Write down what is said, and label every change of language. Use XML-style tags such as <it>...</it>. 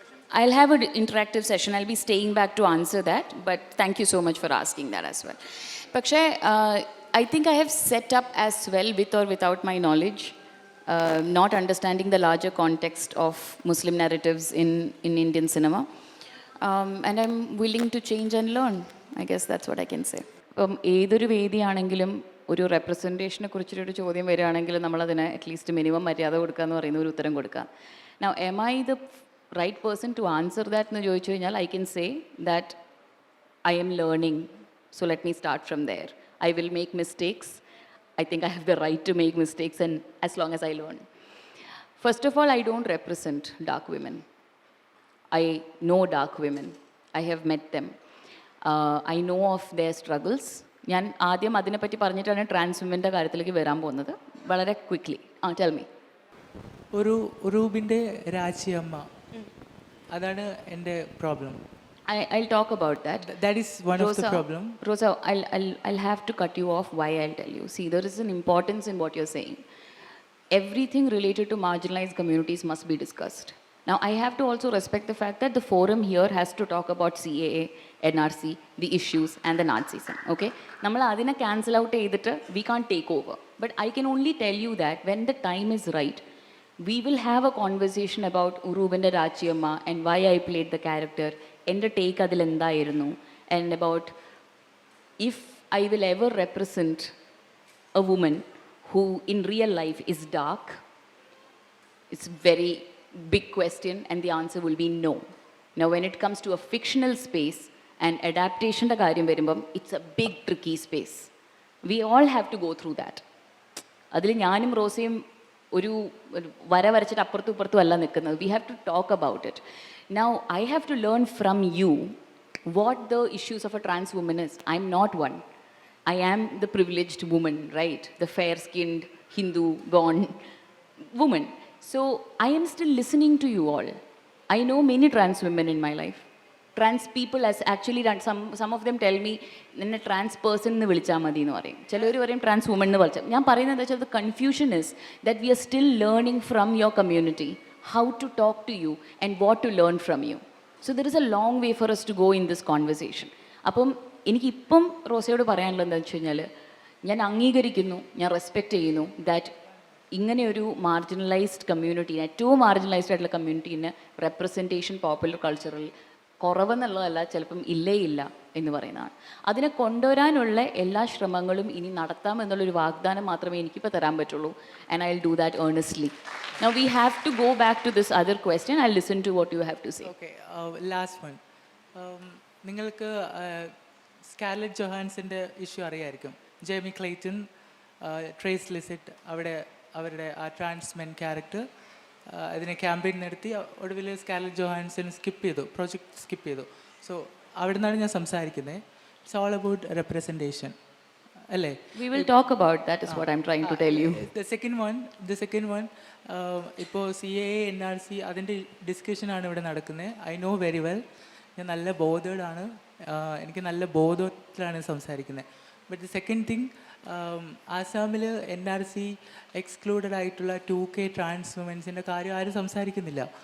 <en>I'll have an interactive session. I'll be staying back to answer that, but thank you so much for asking that as well. Pakshe, I think I have set up as well, with or without my knowledge, not understanding the larger context of Muslim narratives in Indian cinema. And I'm willing to change and learn. I guess that's what I can say.</en> <ml>ഏതൊരു വേദിയാണെങ്കിലും ഒരു റെപ്രസെൻറ്റേഷനെ കുറിച്ചൊരു ചോദ്യം വരികയാണെങ്കിൽ നമ്മളതിന് at least minimum മര്യാദ കൊടുക്കുക എന്ന് പറയുന്ന ഒരു ഉത്തരം കൊടുക്കുക.</ml> <en>Now, am I the right person to answer that</en> <ml>എന്ന് ചോദിച്ചു കഴിഞ്ഞാൽ</ml> <en>I can say that I am learning. So let me start from there. I will make mistakes. I think I have the right to make mistakes, and as long as I learn. First of all, I don't represent dark women. I know dark women. I have met them. I know of their struggles.</en> <ml>ഞാൻ ആദ്യം അതിനെപ്പറ്റി പറഞ്ഞിട്ടാണ് trans വിമൻ്റെ കാര്യത്തിലേക്ക് വരാൻ പോകുന്നത്.</ml> <en>വളരെ quickly tell me.</en> <ml>ഒരു ഉറൂബിൻ്റെ രാജിയമ്മ, അതാണ് എൻ്റെ problem.</ml> <en>I'll talk about that. That is one of the problem. Rosa, I'll have to cut you off. Why? I'll tell you. See, there is an importance in what you're saying. Everything related to marginalized communities must be discussed. Now, I have to also respect the fact that the forum here has to talk about CAA, NRC, the issues, and the Nazism. Okay?</en> <ml>നമ്മൾ അതിനെ</ml> <en>cancel out</en> <ml>ചെയ്തിട്ട്</ml> <en>we can't take over. But I can only tell you that when the time is right, we will have a conversation about Urubinte Rachiyamma and why I played the character,</en> <ml>എൻ്റെ take അതിൽ എന്തായിരുന്നു,</ml> <en>and about if I will ever represent a woman who in real life is dark. It's very big question, and the answer will be no. Now, when it comes to a fictional space and adaptationൻ്റെ</en> <ml>കാര്യം വരുമ്പം,</ml> <en>it's a big tricky space. We all have to go through that.</en> <ml>അതിൽ ഞാനും റോസയും ഒരു വര വരച്ചിട്ട് അപ്പുറത്തും ഇപ്പുറത്തും അല്ല നിൽക്കുന്നത്.</ml> <en>We have to talk about it. Now, I have to learn from you what the issues of a trans woman is. I'm not one. I am the privileged woman, right? The fair-skinned, Hindu-born woman. So, I am still listening to you all. I know many trans women in my life. Trans people has actually done, some of them tell me,</en> <ml>നിന്നെ trans person എന്ന് വിളിച്ചാൽ മതി എന്ന് പറയും. ചിലവർ പറയും trans woman എന്ന് വിളിച്ചാൽ. ഞാൻ പറയുന്നത് എന്താ വെച്ചാൽ</ml> <en>The confusion is that we are still learning from your community how to talk to you and what to learn from you. So there is a long way for us to go in this conversation.</en> <ml>അപ്പം എനിക്കിപ്പം റോസയോട് പറയാനുള്ളത് എന്താണെന്ന് വെച്ച് കഴിഞ്ഞാൽ, ഞാൻ അംഗീകരിക്കുന്നു, ഞാൻ respect ചെയ്യുന്നു ദാറ്റ് ഇങ്ങനെയൊരു മാർജിനലൈസ്ഡ് കമ്മ്യൂണിറ്റി, ഏറ്റവും മാർജിനലൈസ്ഡ് ആയിട്ടുള്ള കമ്മ്യൂണിറ്റീനെ റെപ്രസെൻറ്റേഷൻ പോപ്പുലർ കൾച്ചറിൽ കുറവെന്നുള്ളതല്ല, ചിലപ്പം ഇല്ലേ ഇല്ല എന്ന് പറയുന്നതാണ്. അതിനെ കൊണ്ടുവരാനുള്ള എല്ലാ ശ്രമങ്ങളും ഇനി നടത്താമെന്നുള്ളൊരു വാഗ്ദാനം മാത്രമേ എനിക്കിപ്പോൾ തരാൻ പറ്റുള്ളൂ.</ml> <en>And I will do that earnestly. Now we have to go back to this other question. I'll listen to what you have to say. Okay, last one.</en> <ml>നിങ്ങൾക്ക് സ്കാർലെറ്റ് ജൊഹാൻസിൻ്റെ ഇഷ്യൂ അറിയായിരിക്കും. ജെയ്മി ക്ലെയ്റ്റൺ, ട്രേസ് ലിസിറ്റ്, അവരുടെ ആ ട്രാൻസ്മെൻ character അതിനെ campaign നടത്തി ഒടുവിൽ Scarlett Johannsen project skip ചെയ്തു. So അവിടെ നിന്നാണ് ഞാൻ സംസാരിക്കുന്നത്.</ml> <en>it's all about representation</en> <ml>അല്ലേ?</ml> <en>We will talk about that is what I'm trying to tell you. The second one</en> <ml>ഇപ്പോൾ CAA NRC അതിൻ്റെ ഡിസ്കഷനാണ് ഇവിടെ നടക്കുന്നത്.</ml> <en>I know very well.</en> <ml>ഞാൻ നല്ല ബോധേഡാണ്, എനിക്ക് നല്ല ബോധത്തിലാണ് സംസാരിക്കുന്നത്.</ml> <en>but the second thing,</en> <ml>ആസാമിൽ NRC എക്സ്ക്ലൂഡഡ് ആയിട്ടുള്ള 2K ട്രാൻസ് വുമൻസിൻ്റെ കാര്യം ആരും സംസാരിക്കുന്നില്ല.</ml>